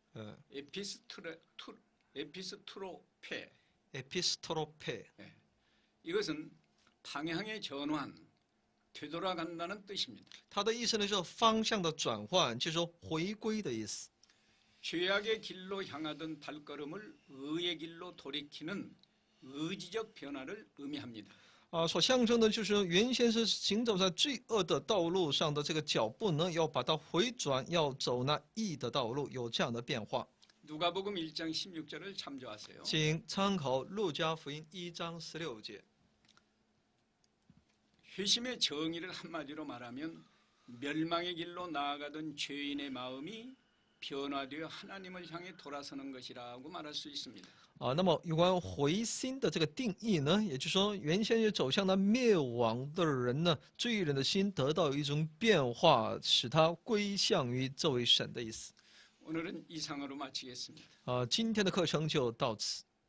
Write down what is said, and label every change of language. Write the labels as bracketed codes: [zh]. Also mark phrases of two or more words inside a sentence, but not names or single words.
[ko] 에피스트로페. epistrope， 이것은 방향의 전환, 되돌아간다는 뜻입니다. [zh] 它的意思呢是方向的转换，就是说回归的意思。 [ko] 죄악의 길로 향하던 발걸음을 의의 길로 돌이키는 의지적 변화를 의미합니다. [zh] 所象征的就是原先是行走在罪恶的道路上的这个脚步呢，要把它回转，要走那义的道路，有这样的变化。 [ko] 누가복음 1장 16절을 참조하세요. [zh] 请参考路加福音1章16节。 [ko] 회심의 정의를 한마디로 말하면 멸망의 길로 나아가던 죄인의 마음이 변화되어 하나님을 향해 돌아서는 것이라고 말할 수 있습니다. [zh] 那么有关回心的这个定义呢，也就是说，原先是走向那灭亡的人呢，罪人的心得到一种变化，使他归向于这位神的意思。 [ko] 오늘은 이상으로 마치겠습니다. [zh] 今天的课程就到此。